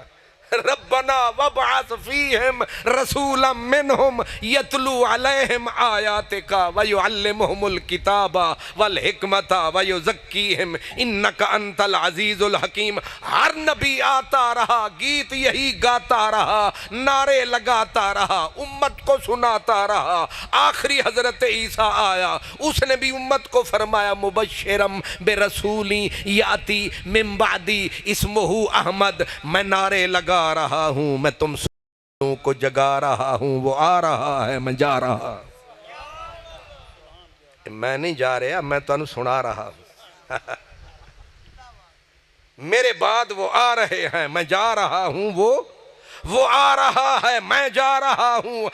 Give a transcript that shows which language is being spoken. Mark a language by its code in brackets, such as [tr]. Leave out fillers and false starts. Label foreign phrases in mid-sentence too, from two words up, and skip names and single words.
[ar] ربنا وابعث فیہم رسولا منہم یتلو علیہم آیاتک ویعلمہم الکتاب والحکمت ویزکیہم انک انت العزیز الحکیم. [ur] ہر نبی آتا رہا، گیت یہی گاتا رہا، نعرے لگاتا رہا، امت کو سناتا رہا. آخری حضرت عیسیٰ آیا، اس نے بھی امت کو فرمایا [ar] مبشرم برسولی یاتی من بعدی اسمہ احمد. [ur] میں نعرے لگا رہا ہوں، میں تم سنوں کو جگا رہا ہوں، وہ آ رہا ہے، میں جا رہا. میں نہیں جا رہا، میں تو سنا رہا ہوں. میرے بعد وہ آ رہے ہیں، میں جا رہا ہوں، وہ آ رہا ہے، میں جا رہا ہوں.